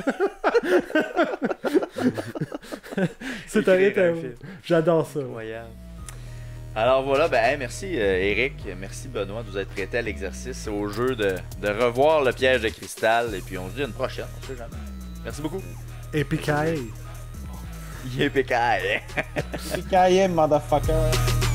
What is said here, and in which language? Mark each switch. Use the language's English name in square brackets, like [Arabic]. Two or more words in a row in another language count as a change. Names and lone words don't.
[French] c'est un... J'adore ça. Incroyable. Alors voilà, ben merci Eric, merci Benoît de vous être prêté à l'exercice, au jeu de revoir le piège de cristal, et puis on se dit à une prochaine, on sait jamais. Merci beaucoup. Epicaille. [English] Yippee-ki-yay. Yippee-ki-yay, motherfucker.